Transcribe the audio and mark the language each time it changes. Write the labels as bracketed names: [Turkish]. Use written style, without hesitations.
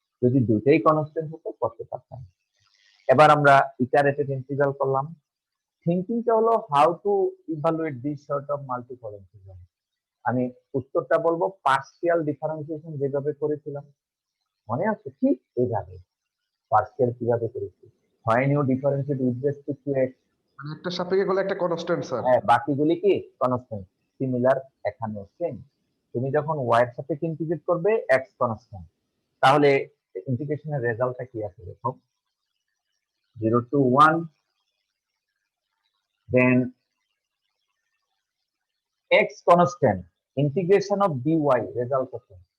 [Bangla] যদি দুইটাই কনস্ট্যান্ট হতো করতে পারতাম। এবার আমরা ইটারেটেড ইন্টিগ্রাল করলাম। থিংকিংটা হলো [English] How to evaluate this sort of multiple integral. [Bangla] আমি উত্তরটা বলবো পার্শিয়াল ডিফারেন্সিয়েশন যেভাবে করেছিলাম, মনে আছে? ঠিক এইভাবে পার্শিয়াল কিভাবে করেছি, [English] when you differentiate with respect to x, [Bangla] মানে একটা সাপেক্ষে করলে একটা কনস্ট্যান্ট স্যার। হ্যাঁ, বাকিগুলি কি কনস্ট্যান্ট। সিমিলার এখানেও সেম, তুমি যখন y এর সাথে ইন্টিগ্রেট করবে x কনস্ট্যান্ট, তাহলে ইন্টিগ্রেশনের রেজাল্টটা কি আসবে দেখো, [English] 0 to 1 then x constant integration of dy [Bangla] result কত?